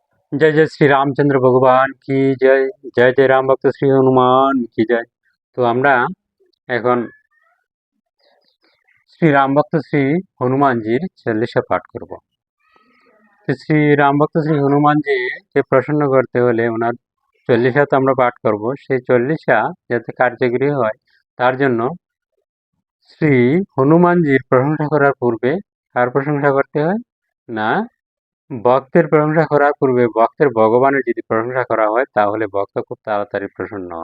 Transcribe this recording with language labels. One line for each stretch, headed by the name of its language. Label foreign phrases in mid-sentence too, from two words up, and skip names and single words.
Hindi: जय जय श्री रामचंद्र भगवान की जय। जय जय राम भक्त श्री हनुमान की जय।
Bangla: तो আমরা এখন শ্রী রাম ভক্ত শ্রী হনুমানজির চল্লিশা পাঠ করব। তো শ্রী রাম ভক্ত শ্রী হনুমানজিকে প্রসন্ন করতে হলে ওনার চল্লিশা তো আমরা পাঠ করব, সেই চল্লিশা যাতে কার্যকরী হয় তার জন্য শ্রী হনুমানজির প্রশংসা করার পূর্বে কার প্রশংসা করতে হয় না, ভক্তের প্রশংসা করার পূর্বে ভক্তের ভগবানের যদি প্রশংসা করা হয় তাহলে ভক্ত খুব তাড়াতাড়ি প্রসন্ন হন।